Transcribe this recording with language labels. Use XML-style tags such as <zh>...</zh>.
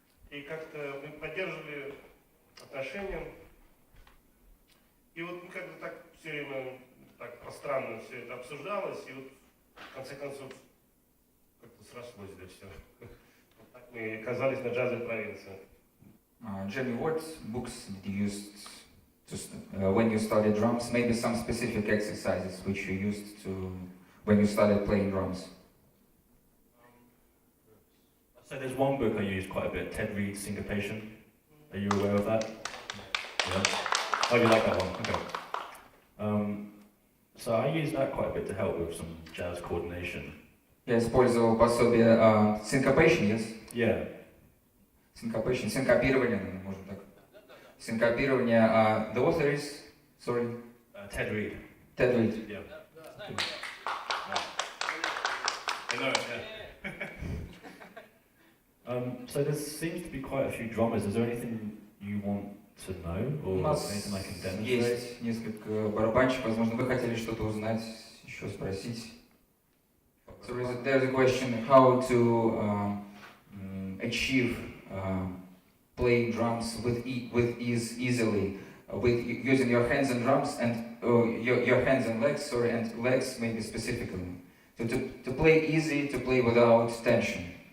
<ru>И как-то мы поддерживали отношения. И вот как-то так все время так пространно все это обсуждалось, и вот в конце концов как-то срослось это все. Вот так мы оказались на джазовой провинции.</ru> <en>Jimmy, what books did you use when you studied drums? Maybe some specific exercises which you used to when you started playing drums. So there's one book I use quite a bit, Ted Reed's Syncopation. Are you aware of that? Yeah. Oh, you like that one? Okay. So I use that quite a bit to help with some jazz coordination.</en> <ru>Я использовал пособие Syncopation, yes?</ru> <en>Yeah.</en> <ru>Syncopation, синкопирование, можно так.</ru> <en>Синкопирование. The author is, sorry. Ted Reed. Ted Reed. Yeah. I know it, yeah. So there seems to be quite a few drummers. Is there anything you want to know</en> <ru>У</ru> <en>or</en> <ru>нас</ru> <en>anything I can demonstrate?</en> <ru>есть несколько барабанщиков. Возможно, вы хотели что-то узнать, еще спросить.</ru> <en>So there's a question how to achieve playing drums with ease easily with using your hands and drums and your hands and legs, sorry, and legs maybe specifically. So to play easy, to play without tension.</en>